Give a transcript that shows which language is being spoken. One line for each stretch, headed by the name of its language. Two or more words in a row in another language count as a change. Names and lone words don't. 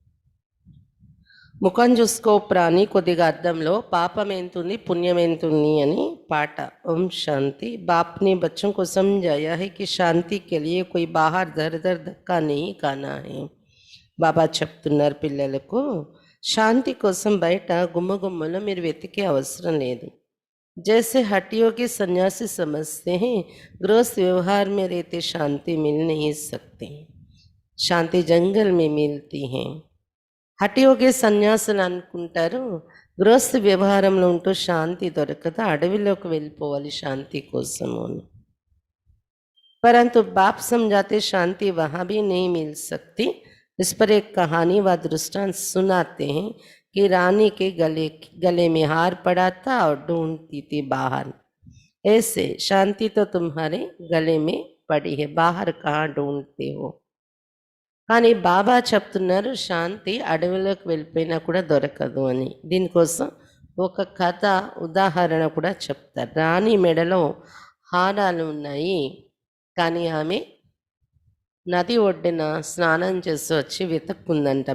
Telugu: ముఖం చూసుకో ప్రాణి, కొద్దిగా అద్దంలో పాపం ఎంతుంది పుణ్యం ఎంతుంది అని పాట. ఓం శాంతి.
Hindi: बाप ने बच्चों को समझाया है कि शांति के लिए कोई बाहर दर दर धक्का नहीं खाना है.
Telugu: బాబా చెప్తున్నారు పిల్లలకు, శాంతి కోసం బయట గుమ్మగుమ్మలో మీరు వెతికే అవసరం లేదు.
Hindi: जैसे हटियों के सन्यासी समझते हैं, गृहस्थ व्यवहार में रहते शांति मिल नहीं सकती. शांति जंगल में मिलती है.
Telugu: హఠయోగి సన్యాసులు అనుకుంటారు గృహస్థ వ్యవహారంలో ఉంటూ శాంతి దొరకదు, అడవిలోకి వెళ్ళిపోవాలి శాంతి కోసము అని.
Hindi: परंतु बाप समझाते शांति वहाँ भी नहीं मिल सकती. इस पर एक कहानी व दृष्टांत सुनाते हैं कि रानी के गले में हार पड़ा था और ढूंढती थी बाहर. ऐसे शांति तो तुम्हारे गले में पड़ी है, बाहर कहाँ ढूंढते हो.
Telugu: కానీ బాబా చెప్తున్నారు శాంతి అడవిలోకి వెళ్ళిపోయినా కూడా దొరకదు అని. దీనికోసం ఒక కథ ఉదాహరణ కూడా చెప్తారు. రాణి మెడలో హారాలు ఉన్నాయి, కానీ ఆమె నది ఒడ్డున స్నానం చేసి వచ్చి వెతుక్కుందంట.